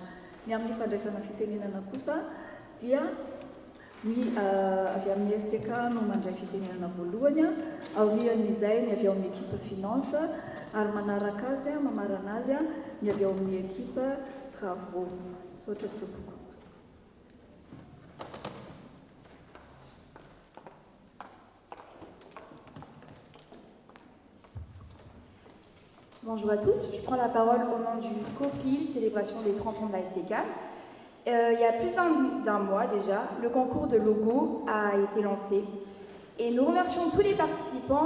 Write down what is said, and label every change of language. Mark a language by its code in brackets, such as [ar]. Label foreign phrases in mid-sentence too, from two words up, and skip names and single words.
[mg] Ny amin'ny fandraisana fitenenana kosa dia ny avy amin'ny STK no mandray fitenenana voalohany, aorian'izay ny avy ao amin'ny [fr] équipe finance [mg] ary manaraka azy mamarana azy ny avy ao amin'ny [fr] équipe travaux. [mg] Saotra tompoko. [fr] Bonjour à tous, je prends la parole au nom du COPIL, célébration des 30 ans de la STK. Il y a plus d'un mois déjà, le concours de logo a été lancé et nous remercions tous les participants.